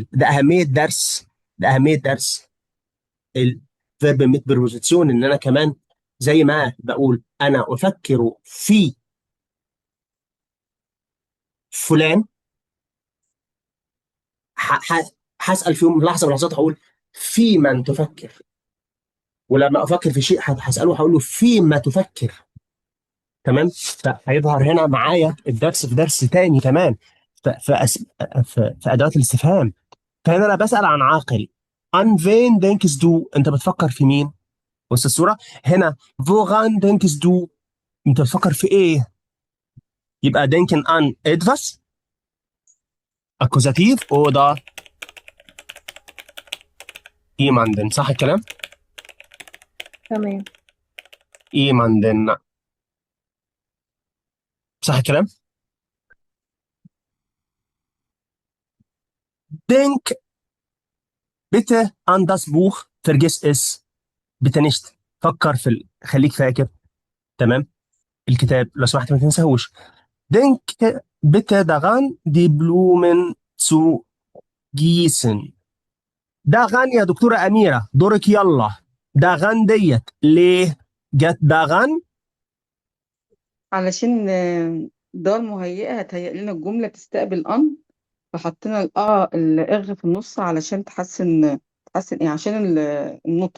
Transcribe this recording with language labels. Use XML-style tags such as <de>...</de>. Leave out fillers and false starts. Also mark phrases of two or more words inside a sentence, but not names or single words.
<ar>ده اهميه درس، ده اهميه درس</ar> <de>Verb mit Präposition,</de> <ar>ان انا كمان زي ما بقول انا افكر في فلان، هسال فيهم لحظه من اللحظات هقول في من تفكر. ولما افكر في شيء هساله هقول له فيما تفكر. تمام. فهيظهر هنا معايا الدرس في درس تاني كمان في ادوات الاستفهام. فهنا انا بسال عن عاقل.</ar> <de>an wen denkst du,</de> <ar>انت بتفكر في مين؟ بص الصوره هنا.</ar> <de>woran denkst du،</de> <ar>انت بتفكر في ايه؟</ar> <de>يبقى denken an etwas akkusativ oder jemanden.</de> <ar>صح الكلام؟ تمام. jemanden. صح الكلام؟</ar> <de>denk bitte an das Buch vergiss es bitte nicht.</de> <ar>فكر خليك فاكر. تمام. الكتاب لو سمحت ما تنساهوش.</ar> <de>denk bitte daran die Blumen zu gießen.</de> <ar>daran يا دكتورة أميرة، دورك يلا. daran ديت ليه جت daran؟ علشان ده المهيئة هتهيئ لنا الجملة تستقبل أن، فحطينا الإغ في النص علشان تحسن إيه، عشان النطق.</ar>